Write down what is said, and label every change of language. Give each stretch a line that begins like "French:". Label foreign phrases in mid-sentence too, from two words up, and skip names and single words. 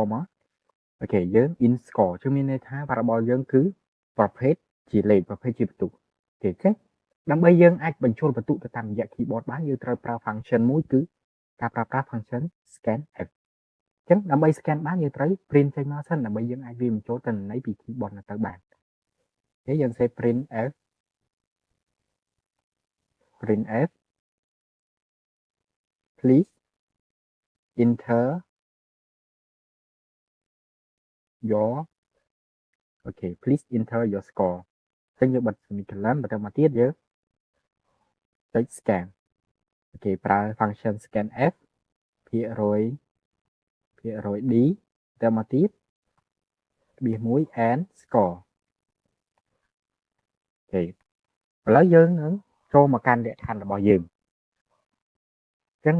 Khmer: មកអូខេយើង
English: in score
Khmer: គឺមានន័យថា variable យើងគឺប្រភេទជាលេខប្រភេទជាបន្ទុកអូខេដើម្បីយើងអាចបញ្ចូលបន្ទុកទៅតាមរយៈ keyboard បានយើងត្រូវប្រើ function មួយគឺការប្រើប្រាស់ function scanf អញ្ចឹងដើម្បី scan បានយើងត្រូវ print ចេញមកសិនដើម្បីយើងអាចវាបញ្ចូលទិន្នន័យពី keyboard ទៅបានអូខេយើងសេ printf
English: please enter your
Khmer: អូខេ
English: please enter your score
Khmer: អញ្ចឹងយើងបិទ semicolon បន្តមកទៀតយើងចុច scan អូខេប្រើ function scanf %d បន្តមកទៀត1
English: and score
Khmer: អូខេឥឡូវយើងនឹងចូលមកកាន់លក្ខខណ្ឌរបស់យើងអញ្ចឹងល